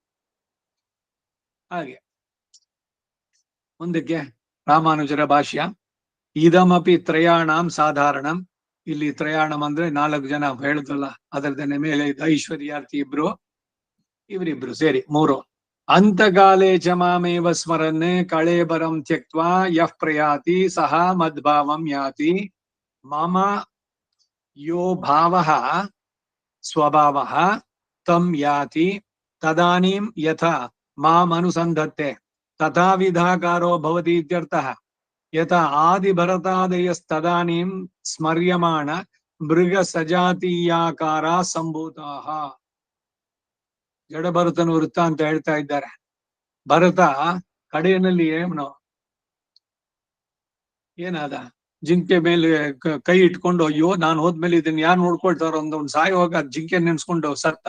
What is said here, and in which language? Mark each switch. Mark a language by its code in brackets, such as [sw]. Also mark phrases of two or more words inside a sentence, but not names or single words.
[kn] ಹಾಗೆ ಮುಂದಕ್ಕೆ ರಾಮಾನುಜರ ಭಾಷ್ಯ. [sa] ಇದಮಪಿ ತ್ರಯಾಣಂ ಸಾಧಾರಣಂ. [kn] ಇಲ್ಲಿ ತ್ರಯಾಣಂ ಅಂದ್ರೆ 4 ಜನ ಹೇಳುದಲ್ಲ, ಅದರದನ್ನೇ ಮೇಲೆ ಐಶ್ವರ್ಯಾರ್ಥಿ ಇಬ್ರು, ಇವರಿಬ್ರು ಸೇರಿ 3. [sa] ಅಂತಕಾಲೇ ಚ ಮಾಮೇವ ಸ್ಮರನ್ ಕಳೇಬರಂ ತ್ಯಕ್ತ್ವಾ ಯಃ ಪ್ರಯಾತಿ ಸಹ ಮದ್ಭಾವಂ ಯಾತಿ. ಮಮ ಯೋ ಭಾವಃ ಸ್ವಭಾವಃ ತಂ ಯಾತಿ ತದಾನೀಂ ಯಥಾ ಮಾಂ ಅನುಸಂಧತ್ತೆ ತಥಾ ವಿಧಾಕಾರೋ ಭವತಿ ಇತ್ಯರ್ಥಃ. ಯಥಾ ಆದಿಭರತಾದಯಸ್ತದಾನೀಂ ಸ್ಮರ್ಯಮಾಣ ಮೃಗ ಸಜಾತೀಯಾಕಾರ ಸಂಭೂತಾಃ. [kn] ಜಡಭರತನ ವೃತ್ತ ಅಂತ ಹೇಳ್ತಾ ಇದ್ದಾರೆ. ಭರತ ಕಡೆಯಲ್ಲಿ ಏನಾದ, ಜಿಂಕೆ ಮೇಲೆ ಕೈ ಇಟ್ಕೊಂಡು, ಅಯ್ಯೋ ನಾನು ಹೋದ್ಮೇಲೆ ಇದನ್ನ ಯಾರು ನೋಡ್ಕೊಳ್ತಾರೋ ಅಂತ ಒಂದು ಸಾಯುವಾಗ ಜಿಂಕೆ ನೆನ್ಸ್ಕೊಂಡು ಸತ್ತ.